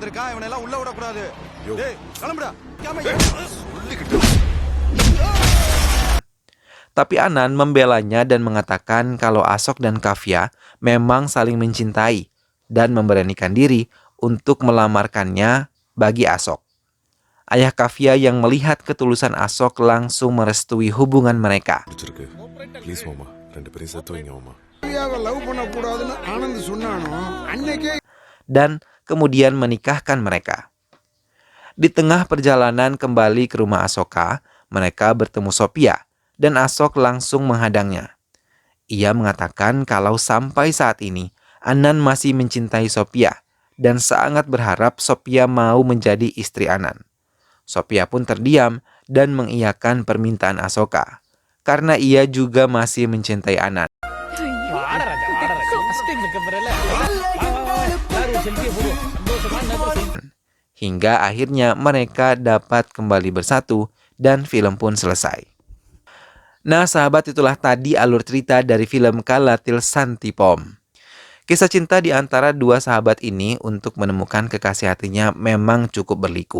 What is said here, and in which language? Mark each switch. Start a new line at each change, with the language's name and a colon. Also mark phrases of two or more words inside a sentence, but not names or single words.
Indonesian: Tapi Anand membelanya dan mengatakan kalau Ashok dan Kavya memang saling mencintai dan memberanikan diri untuk melamarkannya bagi Ashok. Ayah Kavya yang melihat ketulusan Ashok langsung merestui hubungan mereka.
Tamil: ப்ளீஸ் மாமா 2 பேரும் சேர்த்து வைங்க மாமா. கவ்யாவை லவ் பண்ணக்கூடாதுன்னு ஆனந்த் சொன்னானோ அன்னைக்கே
Indonesian: Dan kemudian menikahkan mereka. Di tengah perjalanan kembali ke rumah Ashoka, mereka bertemu Sophia dan Ashok langsung menghadangnya. Ia mengatakan kalau sampai saat ini Anand masih mencintai Sophia dan sangat berharap Sophia mau menjadi istri Anand. Sophia pun terdiam dan mengiyakan permintaan Ashoka karena ia juga masih mencintai Anand.
Tamil: வாடா ராஜா, வாடா ராஜா.
English: First time
Tamil: இருக்க போறல. வா, வா, வா. எல்லாரும் ஒரு selfie போடுவோம். சந்தோஷமா எல்லாரும்
Indonesian: Hingga akhirnya mereka dapat kembali bersatu dan film pun selesai. Nah sahabat, itulah tadi alur cerita dari film Kalatil Santipom. Kisah cinta di antara dua sahabat ini untuk menemukan kekasih hatinya memang cukup berliku.